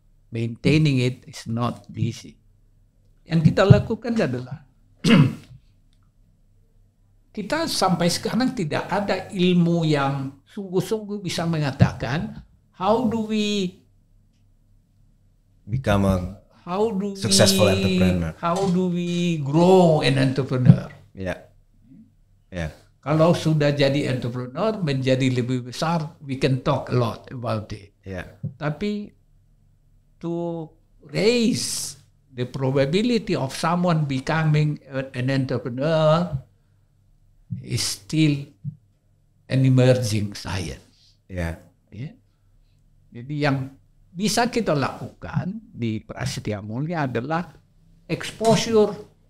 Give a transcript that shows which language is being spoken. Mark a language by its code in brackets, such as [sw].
[en] Maintaining it is not easy. [id] Yang kita lakukan adalah kita sampai sekarang tidak ada ilmu yang sungguh-sungguh bisa mengatakan [en] how do we become a successful entrepreneur? How do we grow an entrepreneur? [id] Kalau sudah jadi entrepreneur menjadi lebih besar, [en] we can talk a lot about it. [id] Tapi [en] to raise the probability of someone becoming an entrepreneur is still an emerging science. [id] Jadi yang bisa kita lakukan di Prasetya Mulia adalah exposure.